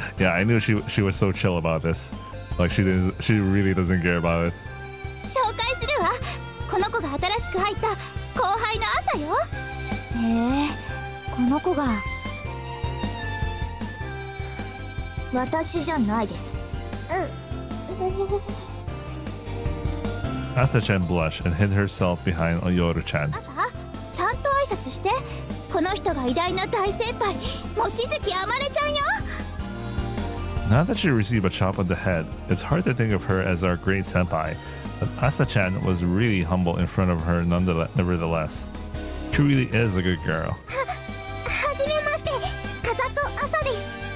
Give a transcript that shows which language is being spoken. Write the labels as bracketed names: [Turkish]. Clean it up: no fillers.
[English] Yeah, I knew she was so chill about this. Like she really doesn't care about it. [Japanese] 紹介するわ。この子が新しく入った後輩の朝よ。へえ、この子が。私じゃないです。 [English] Asta-chan blushed and hid herself behind Yoru-chan. [Japanese] 朝、ちゃんと挨拶して。この人が偉大な大先輩、望月あまねちゃんよ。 [English] Now that she received a chop on the head, it's hard to think of her as our great senpai, but Asta-chan was really humble in front of her nevertheless. She really is a good girl. [Japanese] はじめまして、風と朝です。